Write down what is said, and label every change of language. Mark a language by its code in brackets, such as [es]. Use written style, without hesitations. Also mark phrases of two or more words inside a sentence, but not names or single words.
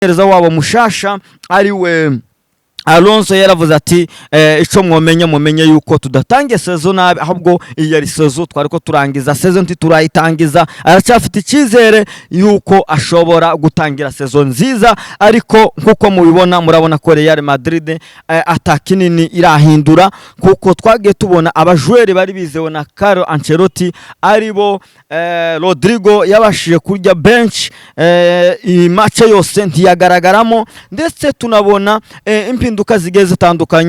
[rn] umumenyereza wabo mushasha ari we Alonso yaravuze ati ico mumenye yuko tudatangiye season nabi, ahubwo iyi ari season twariko turangiza season turayitangiza, aracyafite ikizere yuko ashobora gutangira season nziza. [rw] Ariko nkuko mubibona murabona ko Real Madrid atakinini irahindura, kuko twagiye tubona abajweri bari bizewe na Carlo Ancelotti aribo Rodrigo yabashije kurya bench iyi match yose ntiyagaragaramo, ndetse tunabona impinduka zigeze zitandukanye.